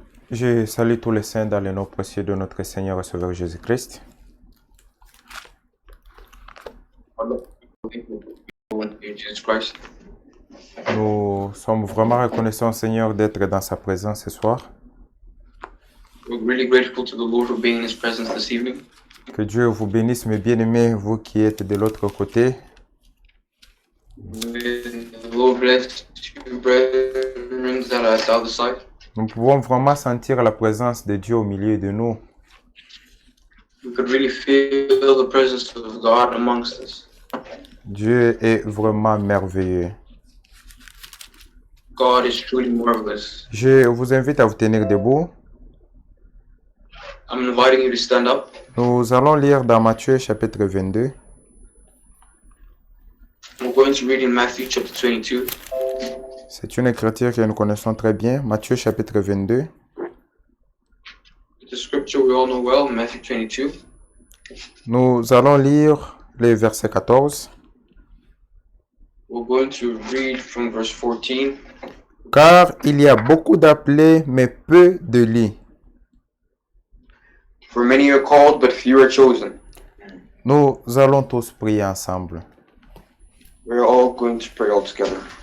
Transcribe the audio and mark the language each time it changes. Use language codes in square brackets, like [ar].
[fr] Je salue tous les saints dans le nom précieux de notre Seigneur et Sauveur Jésus-Christ. [en] Jesus Christ. [fr] Nous sommes vraiment reconnaissants, Seigneur, d'être dans sa présence ce soir. [en] We're really grateful to the Lord for being in His presence this evening. [fr] Que Dieu vous bénisse, mes bien-aimés, vous qui êtes de l'autre côté. [en] May the Lord bless you, brethren that are at the other side. [fr] Nous pouvons vraiment sentir la présence de Dieu au milieu de nous. [en] We could really feel the presence of God amongst us. [fr] Dieu est vraiment merveilleux. [en] God is truly marvelous. [fr] Je vous invite à vous tenir debout. [en] I'm inviting you to stand up. [fr] Nous allons lire dans Matthieu chapitre 22. [en] We're going to read in Matthew chapter 22. [fr] C'est une écriture que nous connaissons très bien. Matthieu chapitre 22. [en] The scripture we all know well, Matthew 22. [fr] Nous allons lire les versets 14. [en] We're going to read from verse 14. [fr] Car il y a beaucoup d'appelés, mais peu de lits. [en] For many are called, but few are chosen. [fr] Nous allons tous prier ensemble. [en] We're all going to pray all together.